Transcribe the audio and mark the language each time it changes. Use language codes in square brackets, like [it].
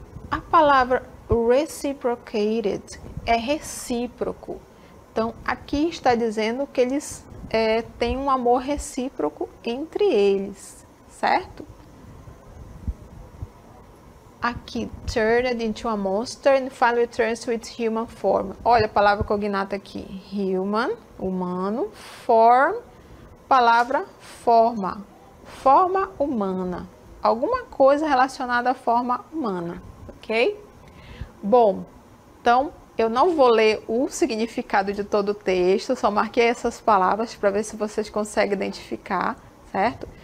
[pt] A palavra reciprocated é recíproco. Então, aqui está dizendo que eles têm um amor recíproco entre eles, certo? [en] Aqui, turned into a monster and finally returns to its human form. [pt] Olha a palavra cognata aqui. Human, humano, form, palavra forma. Forma humana. Alguma coisa relacionada à forma humana, ok? Bom, então eu não vou ler o significado de todo o texto, só marquei essas palavras para ver se vocês conseguem identificar, certo?